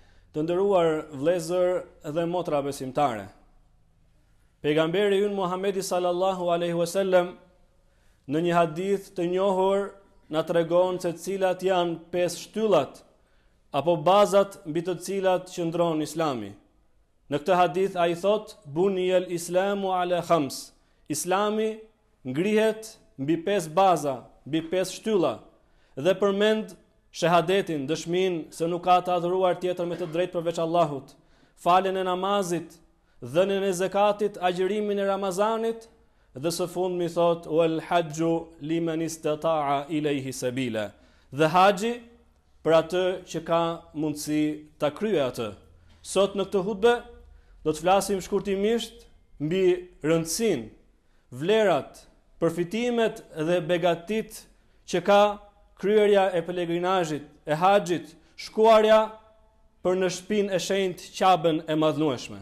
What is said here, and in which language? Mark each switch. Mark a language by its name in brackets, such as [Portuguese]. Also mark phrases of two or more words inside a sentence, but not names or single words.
[Albanian] Të nderuar vëllezër dhe motra besimtare. Pejgamberi ynë Muhamedi [Arabic] صلى الله عليه وسلم [Albanian] në një hadith të njohur na tregon se cilat janë 5 shtyllat apo bazat mbi të cilat qëndron Islami. Në këtë hadith ai thot: [Arabic] "بني الإسلام على خمس." [Albanian] Islami ngrihet mbi 5 baza, mbi 5 shtylla dhe përmend shahadetin, dëshminë se nuk ka të adhuruar tjetër me të drejtë përveç Allahut, faljen e namazit, dhënien e zakatit, agjërimin e Ramazanit dhe së fundmi thot [Arabic] والحج لمن استطاع إليه سبيلا. [Albanian] Dhe haxhi për atë që ka mundësi ta kryejë atë. Sot në këtë hutbë do të flasim shkurtimisht mbi rëndësinë, vlerat, përfitimet dhe begatit që ka kryerja e pelegrinazhit, e haxhit, shkuarja për në shtëpinë e shenjtë Qabën e madhnueshme.